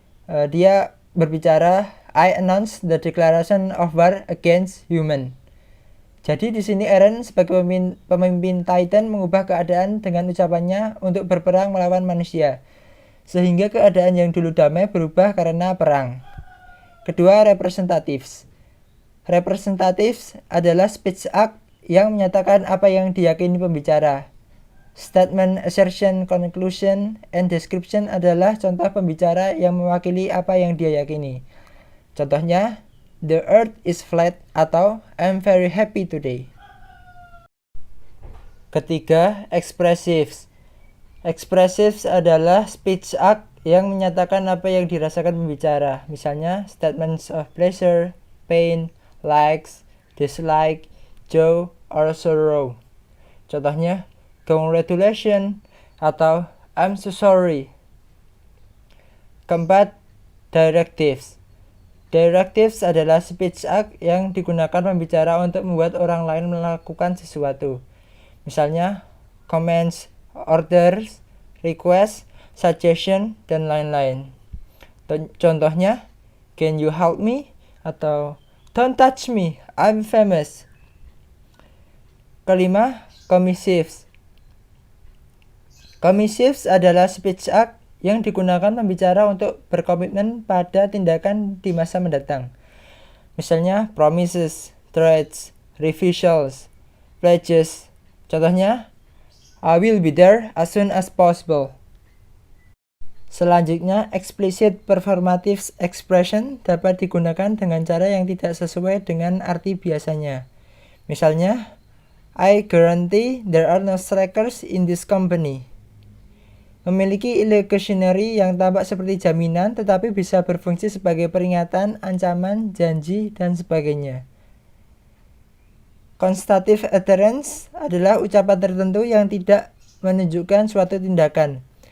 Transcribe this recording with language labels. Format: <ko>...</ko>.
<id>Dia berbicara,</id> <en>I announce the declaration of war against human.</en> <id>Jadi di sini Eren sebagai pemimpin Titan mengubah keadaan dengan ucapannya untuk berperang melawan manusia. Sehingga keadaan yang dulu damai berubah karena perang. Kedua, representatives. Representatives adalah speech act yang menyatakan apa yang diyakini pembicara. Statement, assertion, conclusion, and description adalah contoh pembicara yang mewakili apa yang dia yakini. Contohnya,</id> <en>the earth is flat atau I'm very happy today.</en> <id>Ketiga, expressives. Expressives adalah speech act yang menyatakan apa yang dirasakan pembicara.</id> <en>Misalnya, statements of pleasure, pain, likes, dislike, joy, or sorrow. Contohnya, congratulations atau I'm so sorry.</en> <id>Keempat, directives. Directives adalah speech act yang digunakan pembicara untuk membuat orang lain melakukan sesuatu.</id> <en>Misalnya, comments, orders, request, suggestion,</en> <id>dan lain-lain.</id> <en>Contohnya, can you help me? Atau don't touch me, I'm famous.</en> <id>Kelima, commissives. Commissives adalah speech act yang digunakan pembicara untuk berkomitmen pada tindakan di masa mendatang.</id> <en>Misalnya, promises, threats, refusals, pledges. Contohnya, I will be there as soon as possible.</en> <id>Selanjutnya, explicit performative expression dapat digunakan dengan cara yang tidak sesuai dengan arti biasanya.</id> <en>Misalnya, I guarantee there are no strikers in this company.</en> <id>Memiliki illusionary yang tampak seperti jaminan tetapi bisa berfungsi sebagai peringatan, ancaman, janji, dan sebagainya. Constative utterance adalah ucapan tertentu yang tidak menunjukkan suatu tindakan.</id>